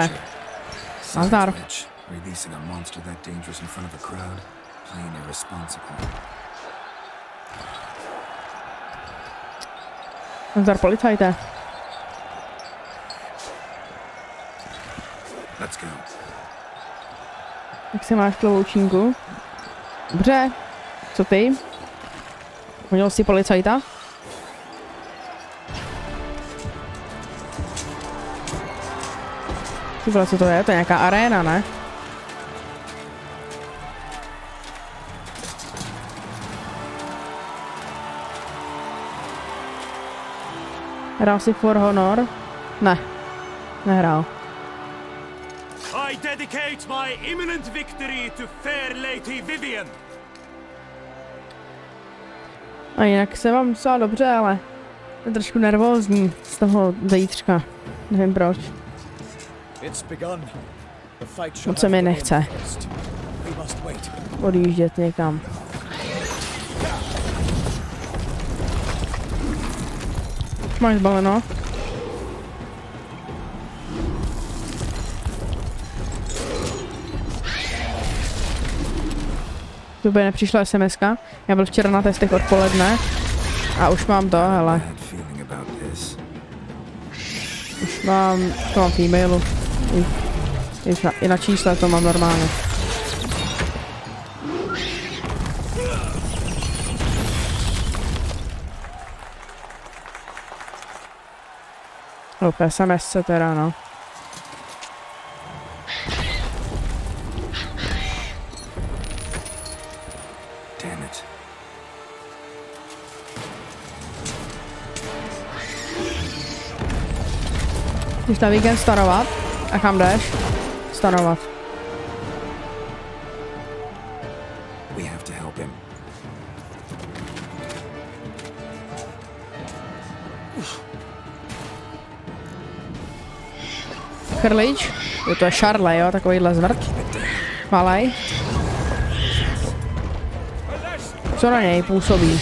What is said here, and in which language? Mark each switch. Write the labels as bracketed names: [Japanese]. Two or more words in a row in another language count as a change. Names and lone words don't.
[English] Witcher. Besides [Czech] Nazdar. [English] which, releasing a monster that dangerous in front of a crowd, plain irresponsible. [Czech] Nazdar, policajte. [English] Let's go. [Czech] Jak se máš, klovoučínku? Dobře. Co ty? Hodil jsi policajta? Ty vole, co to je? To je nějaká aréna, ne? Hrál si For Honor? Ne. Nehrál. [English] I dedicate my imminent victory to fair Lady Vivian. [Czech] A jinak se vám docela dobře, ale jsem trošku nervózní z toho zítřka. Nevím proč. [English] It's begun. The fight shall [Czech] Moc se mi [English] have [Czech] nechce [English] begun first. We must wait. [Czech] odjíždět někam. Máš zbaleno? To by nepřišla SMS-ka. Já byl včera na testech odpoledne a už mám to, hele. [English] Bad feeling about this. [Czech] Už mám, to mám v e-mailu. I na čísle to mám normálně. SMS teda, no. [English] Damn it. [Czech] Jdeš na víkend stanovat? A kam jdeš? Stanovat. [English] We have to help him. [Czech] Chrlič? Jo, to je Charlie, jo, takovýhle zvrt. Malej. Co na něj působí?